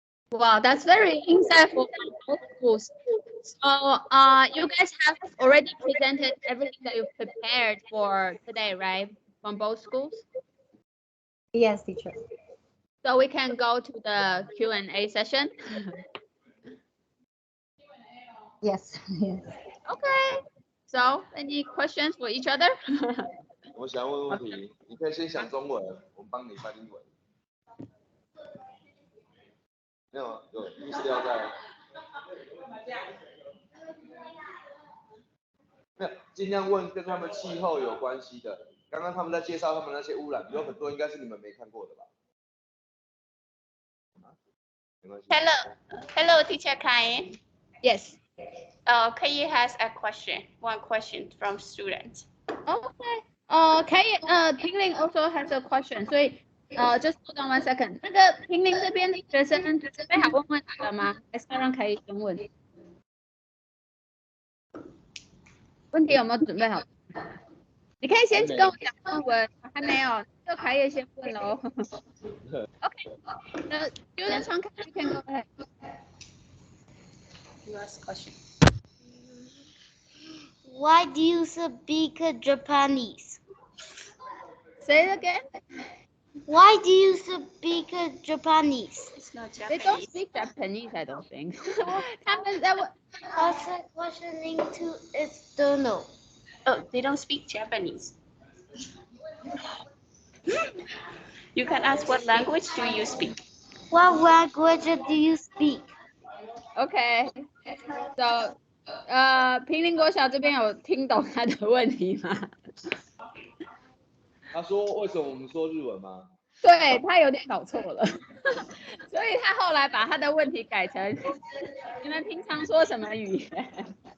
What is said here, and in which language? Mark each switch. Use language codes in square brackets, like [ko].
[en] Wow, that's very insightful from both schools. So you guys have already presented everything that you prepared for today, right? From both schools? Yes, teacher. So we can go to the Q&A session. Yes. Yes. Okay. So any questions for each other? [zh] 我想要问问题，你可以先想中文，我们帮你翻英文。没有，有意思要在。没有，尽量问跟他们气候有关系的。刚刚他们在介绍他们那些污染，有很多应该是你们没看过的吧？没关系。 [en] Hello, Teacher Khayay. Yes. Khayay has a question. One question from student. Okay. Pinglin also has a question. 所以just hold on 1 second. [zh] 那个Pinglin这边的学生准备好问问题了吗？还是要让Khayay先问？问题有没有准备好？你可以先跟我讲中文，还没有，就Khayay先问喽。 [en] Okay. The students from Khayay, you can go ahead. Last question. Why do you speak Japanese? Say it again. Why do you speak Japanese? It's not Japanese. They don't speak Japanese, I don't think. [zh] 他们在问。 [en] Questioning to external. Oh, they don't speak Japanese. You can ask what language do you speak? What language do you speak? Okay. [zh] So, 平林国小这边有听懂他的问题吗？他说为什么我们说日文吗？对，他有点搞错了，所以他后来把他的问题改成你们平常说什么语言